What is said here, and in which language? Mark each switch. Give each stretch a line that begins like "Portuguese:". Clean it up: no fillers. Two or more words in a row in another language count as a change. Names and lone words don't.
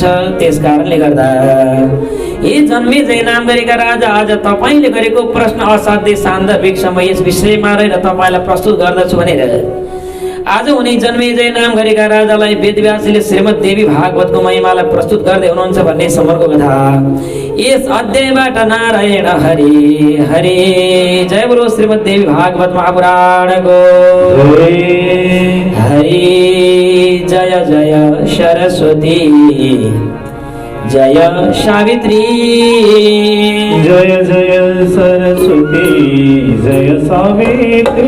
Nepali: त्यस कारणले गर्दा हे जन्मे जय नाम गरेका राजा, आज तपाईँले गरेको प्रश्न असाध्य सान्दर्भिक समय यस विषयमा रहेर तपाईँलाई प्रस्तुत गर्दछु भनेर आज उनी जन्मे जय नाम गरेका राजालाई वेदव्यासले श्रीमद् देवी भागवतको महिमालाई प्रस्तुत गर्दै हुनुहुन्छ भन्ने समरको कथा यस अध्यायबाट नारायण हरि हरि। जय बोलो श्रीमद् देवी भागवत महापुराणको हरि। जय जय सरस्वती जय सावित्री, जय जय सरस्वती जय सावित्री,